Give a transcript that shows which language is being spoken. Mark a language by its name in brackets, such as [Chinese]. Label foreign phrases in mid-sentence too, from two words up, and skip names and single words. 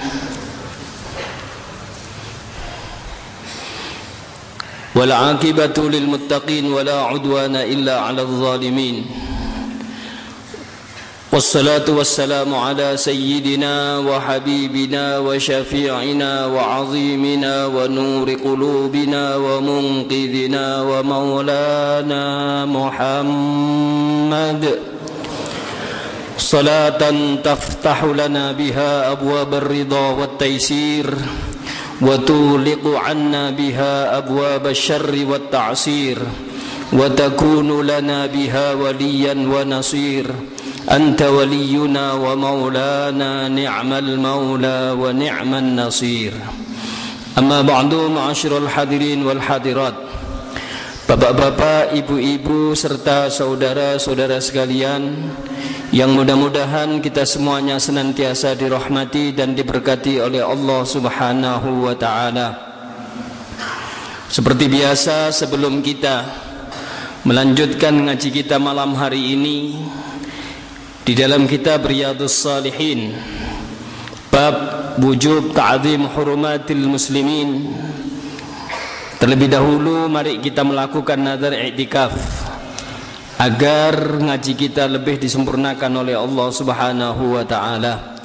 [Arabic] والعاقبة للمتقين ولا عدوان إلا على الظالمين. والصلاة والسلام على سيدنا وحبيبنا وشفيعنا وعظيمنا ونور قلوبنا ومنقذنا ومولانا محمد. صلاة تفتح لنا بها أبواب الرضا والتيسير وتغلق عنا بها أبواب الشر والتعسير وتكون لنا بها وليا ونصير. أنت ولينا ومولانا نعم المولى ونعم النصير. أما بعد, معاشر الحاضرين والحاضرات, [Indonesian] bapak-bapak, ibu-ibu serta saudara-saudara sekalian yang mudah-mudahan kita semuanya senantiasa dirahmati dan diberkati oleh Allah [Arabic] سبحانه وتعالى. [Indonesian] Seperti biasa, sebelum kita melanjutkan ngaji kita malam hari ini di dalam kitab Riyadhus Shalihin, bab [Arabic] وجوب تعظيم حرمات المسلمين, [Indonesian] terlebih dahulu mari kita melakukan nazar i'tikaf agar ngaji kita lebih disempurnakan oleh Allah [Arabic] سبحانه وتعالى.